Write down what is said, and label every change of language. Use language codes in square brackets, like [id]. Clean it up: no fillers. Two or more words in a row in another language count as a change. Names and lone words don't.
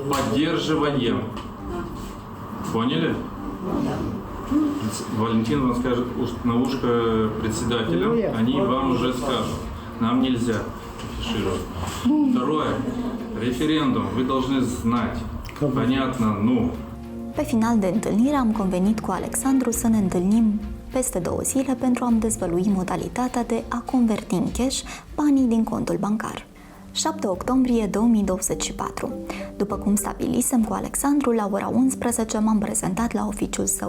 [ru] Поддерживаем. Поняли? Валентин вам скажет на ушко председателям, они вам уже скажут. Нам нельзя афишировать. Второе. Референдум. Вы должны знать. Понятно, ну. [ro] Pe final de întâlnire am convenit cu Alexandru să ne întâlnim peste 2 zile pentru a-mi dezvălui modalitatea de a converti în cash banii din contul bancar. 7 octombrie 2024. După cum stabilisem cu Alexandru, la ora 11 m-am prezentat la oficiul său.